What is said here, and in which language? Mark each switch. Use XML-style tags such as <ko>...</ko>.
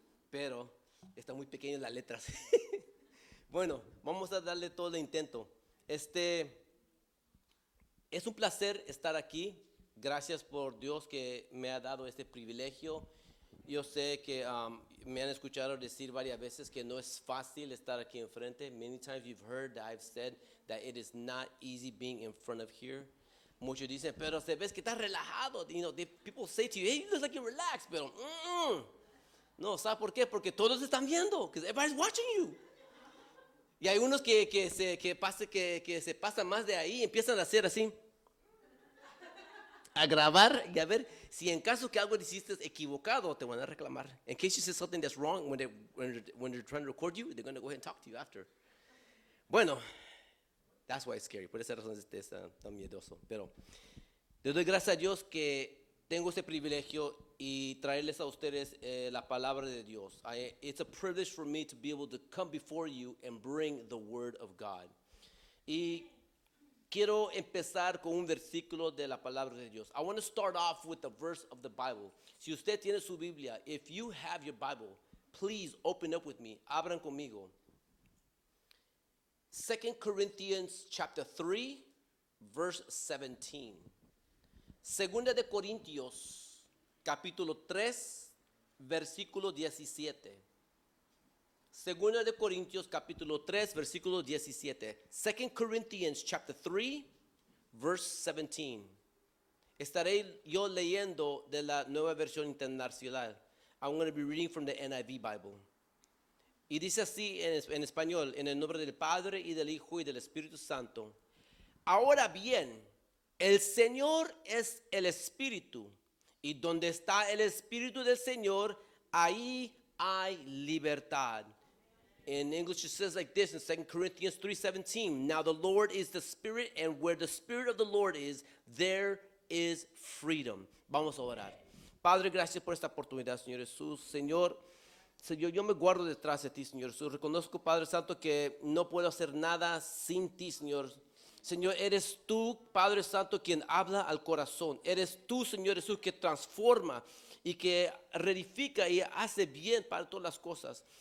<es>Pero está muy pequeño las letras. Bueno, vamos a darle todo el intento. Es un placer estar aquí. Gracias por Dios que me ha dado este privilegio. Yo sé que me han escuchado decir varias veces que no es fácil estar aquí enfrente.</es> <en>Many times you've heard that I've said that it is not easy being in front of here.</en> <es>Muchos dicen, pero se ves que estás relajado.</es> <en>You know, people say to you, hey, you look like you're relaxed.</en> <es>Pero, no, ¿sabes por qué? Porque todos están viendo.</es> <en>Because everybody's watching you.</en> <es>Y hay unos que se pasan más de ahí y empiezan a hacer así. A grabar y a ver si en caso que algo hiciste equivocado te van a reclamar.</es> <en>In case you said something that's wrong when they're trying to record you, they're going to go ahead and talk to you after. Bueno, that's why it's scary.</en> <es>Por esa razón es tan miedoso. Pero le doy gracias a Dios que tengo este privilegio y traerles a ustedes la palabra de Dios.</es> <en>It's a privilege for me to be able to come before you and bring the word of God.</en> <es>Y quiero empezar con un versículo de la palabra de Dios. I want to start off with the verse of the Bible.</es> <en>Si usted tiene su Biblia, if you have your Bible, please open up with me. Abran conmigo. 2 Corinthians chapter 3, verse 17.</en> <es>Segunda de Corintios, capítulo 3, versículo 17. Segunda de Corintios capítulo 3 versículo 17.</es> <en>2 Corinthians chapter 3 verse 17.</en> <es>Estaré yo leyendo de la Nueva Versión Internacional.</es> <en>I'm going to be reading from the NIV Bible.</en> <es>Y dice así en español, en el nombre del Padre y del Hijo y del Espíritu Santo. Ahora bien, el Señor es el Espíritu, y donde está el Espíritu del Señor, ahí hay libertad.</es> <en>In English, it says like this in 2 Corinthians 3:17. Now the Lord is the Spirit, and where the Spirit of the Lord is, there is freedom.</en> <es>Vamos a orar. Padre, gracias por esta oportunidad, Señor Jesús. Señor, yo me guardo detrás de ti, Señor Jesús. Reconozco, Padre Santo, que no puedo hacer nada sin ti, Señor. Señor, eres tú, Padre Santo, quien habla al corazón. Eres tú, Señor Jesús, que transforma y que reedifica y hace bien para todas las cosas.</es>